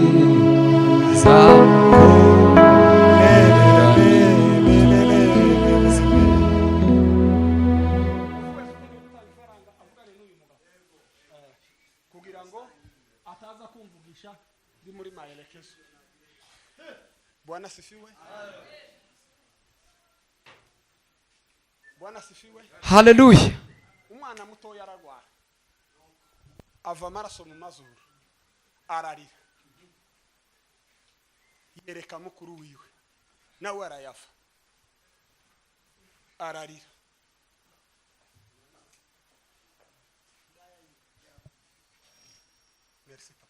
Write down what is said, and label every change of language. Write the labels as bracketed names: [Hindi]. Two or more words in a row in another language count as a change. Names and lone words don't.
[Kinyarwanda] kugira ngo ataza kumvugisha ndi muri maelekezo. [Swahili] Bwana asifiwe. Bwana asifiwe. [Kinyarwanda] Hallelujah. Umwana muto yararwara ava amaraso mu mazuru ararira yereka mukuru wiwe nawe arayafa ararira. [French] Merci papa.